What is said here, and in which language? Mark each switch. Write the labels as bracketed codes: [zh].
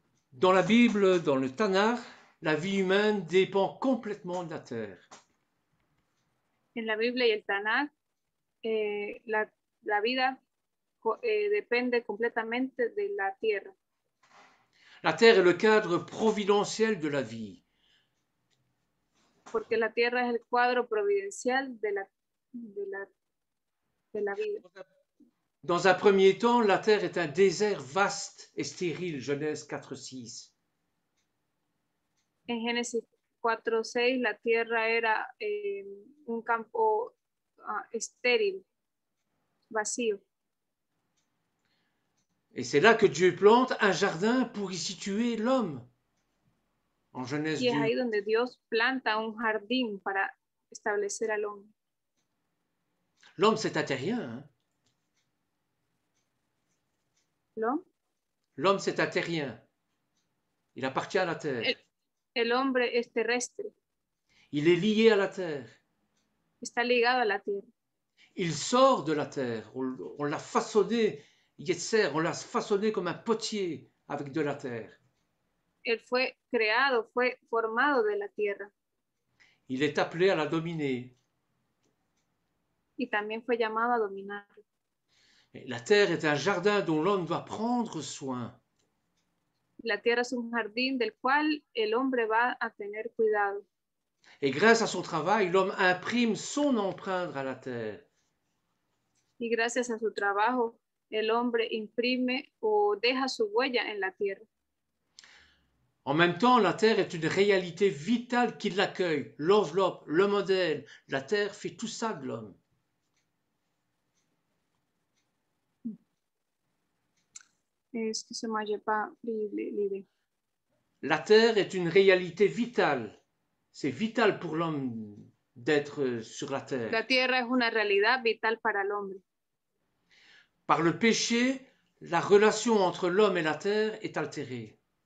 [fr] Dans la Bible, dans le Tanakh, la vie humaine dépend complètement de la terre. [es] En la Biblia y el Tanakh, la vida depende completamente de la tierra. [fr] La terre est le cadre providentiel de la vie. [es] Porque la tierra es el cuadro providencial de la vida. [fr] Dans un premier temps, la terre est un désert vaste et stérile, Genèse 4:6. [es] En Génesis 4:6, la tierra era un campo estéril, vacío. [fr] Et c'est là que Dieu plante un jardin pour y situer l'homme. En Genèse [es] Y es [fr] 2. [es] ahí donde Dios planta un jardín para establecer al hombre. [fr] L'homme, c'est un terrien, hein? L'homme, c'est un terrien. Il appartient à la terre. [es] El hombre es terrestre. [fr] Il est lié à la terre. [es] Está ligado a la tierra. [fr] Il sort de la terre. On l'a façonné, Yetzer, on l'a façonné comme un potier avec de la terre. [es] Él fue creado, fue formado de la tierra. [fr] Il est appelé à la dominer. [es] Y también fue llamado a dominar. [fr] La terre est un jardin dont l'homme doit prendre soin. [es] La tierra es un jardín del cual el hombre va a tener cuidado. [fr] Et grâce à son travail, l'homme imprime son empreinte à la terre. [es] Y gracias a su trabajo, el hombre imprime o deja su huella en la tierra. [fr] En même temps, la terre est une réalité vitale qui l'accueille. L'enveloppe, le modèle, la terre fait tout ça de l'homme. Excusez-moi, j'ai pas pris l'idée. La terre est une réalité vitale. C'est vital pour l'homme d'être sur la terre. [es] La tierra es una realidad vital para el hombre. [fr] Par le péché, la relation entre l'homme et la terre est altérée.